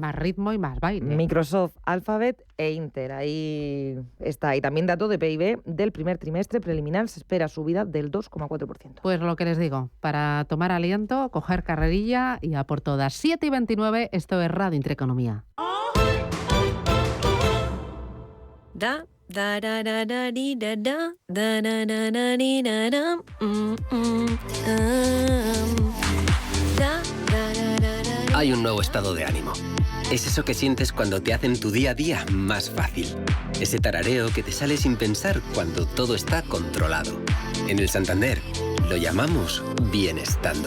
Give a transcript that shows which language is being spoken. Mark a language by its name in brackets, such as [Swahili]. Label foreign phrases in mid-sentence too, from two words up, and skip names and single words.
[Spanish] más ritmo y más baile. Microsoft, Alphabet e Inter. Ahí está. Y también dato de PIB del primer trimestre preliminar. Se espera subida del 2,4%. Pues lo que les digo, para tomar aliento, coger carrerilla y a por todas. 7:29, esto es Radio Intereconomía. Da da da da da di da da da da da da di da da Hay un nuevo estado de ánimo. Es eso que sientes cuando te hacen tu día a día más fácil. Ese tarareo que te sale sin pensar cuando todo está controlado. En el Santander lo llamamos bienestando.